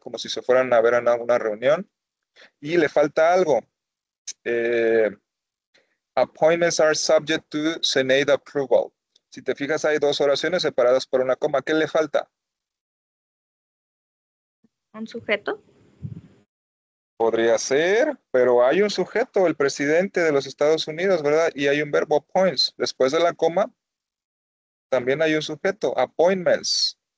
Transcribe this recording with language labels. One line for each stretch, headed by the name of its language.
Spanish: Como si se fueran a ver en alguna reunión. Y le falta algo.
English: Appointments are subject to Senate approval.
Spanish: Si te fijas, hay dos oraciones separadas por una coma. ¿Qué le falta? ¿Un sujeto? Podría ser, pero hay un sujeto, el presidente de los Estados Unidos, ¿verdad? Y hay un verbo appoints. Después de la coma, también hay un sujeto, appointments.